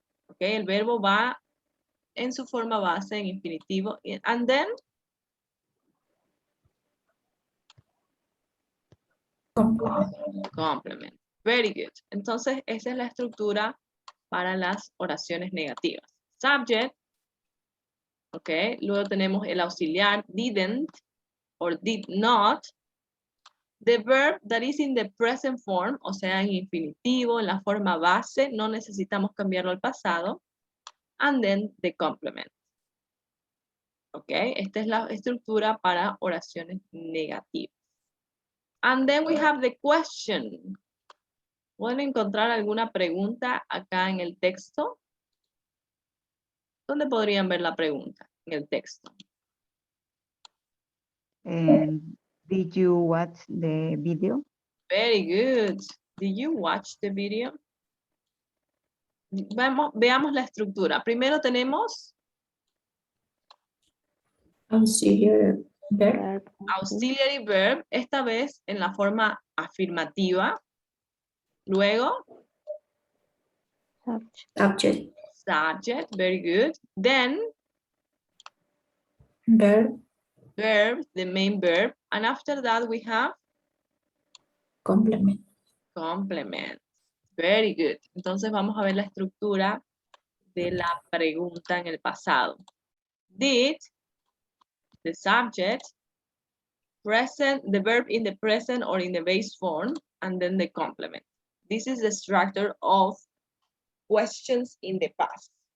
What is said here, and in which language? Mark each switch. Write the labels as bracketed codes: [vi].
[es] Okay, el verbo va en su forma base, en infinitivo. [en] And then, complement. Very good. [es] Entonces, esa es la estructura para las oraciones negativas. [en] Subject. Ok. [es] Luego tenemos el auxiliar didn't or did not. [en] The verb that is in the present form, [es] o sea, en infinitivo, en la forma base, no necesitamos cambiarlo al pasado. [en] And then the complement. Ok. [es] Esta es la estructura para oraciones negativas. [en] And then we have the question. [es] ¿Pueden encontrar alguna pregunta acá en el texto? ¿Dónde podrían ver la pregunta en el texto? [en] Did you watch the video? Very good. Did you watch the video? [es] Veamos la estructura. Primero tenemos [en] Auxiliary verb. auxiliary verb, [es] esta vez en la forma afirmativa. Luego, [en] Subject. subject, very good. Then, Verb. verb, the main verb. And after that we have Complement. complement. Very good. [es] Entonces vamos a ver la estructura de la pregunta en el pasado. Did [en] the subject, present, the verb in the present or in the base form, and then the complement. This is the structure of questions in the past.